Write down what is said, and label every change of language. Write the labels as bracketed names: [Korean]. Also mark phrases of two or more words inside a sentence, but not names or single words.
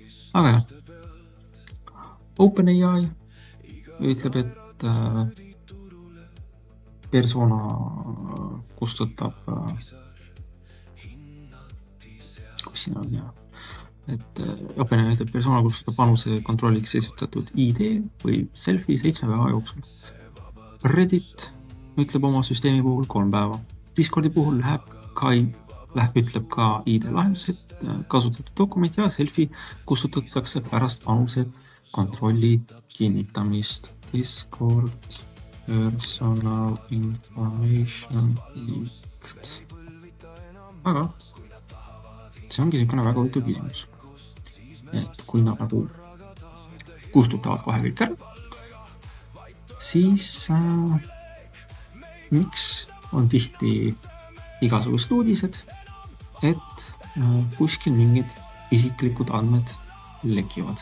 [Estonian] Aga jah, OpenAI ütleb, et persona kustutab, kus siin on jah, et OpenAI ütleb, persona kustutab vanuse kontrolliks esitatud ID või selfie 7 päeva jooksul. Reddit ütleb oma süsteemi puhul 3 päeva. Discordi puhul ütleb ka ID-lahendused, kasutatud dokument ja selfie kustutatakse pärast vanuse kontrolli kinnitamist. [English] Discord personal information leaked. [Estonian] Aga see ongi niisugune väga huvitav küsimus. Et kui nad nagu kustutavad kohe kõik ära, siis miks on tihti igasugused uudised, et kuskil mingid isiklikud andmed lekivad.